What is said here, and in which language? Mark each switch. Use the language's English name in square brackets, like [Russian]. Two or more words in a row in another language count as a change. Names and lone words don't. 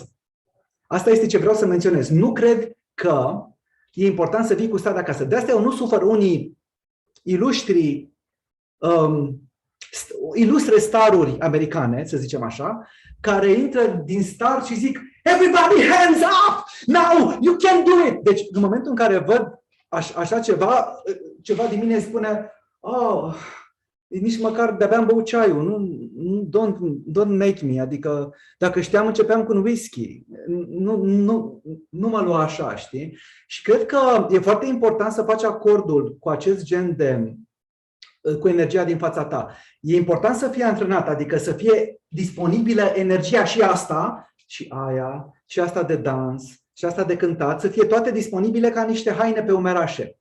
[Romanian] Asta este ce vreau să menționez. Nu cred că e important să vii cu starea de acasă. De asta eu nu sufăr unii ilustre staruri americane, să zicem așa, care intră din start și zic [English] everybody hands up! Now! You can do it! [Romanian] Deci, în momentul în care văd așa ceva din mine spune nici măcar de-abia am băut ceaiul, [English] don't make me, [Romanian] adică dacă știam începeam cu un whisky, nu mă lua așa, știi? Și cred că e foarte important să faci acordul cu acest gen cu energia din fața ta. E important să fie antrenat, adică să fie disponibilă energia și asta, și aia, și asta de dans, și asta de cântat, să fie toate disponibile ca niște haine pe umerașe.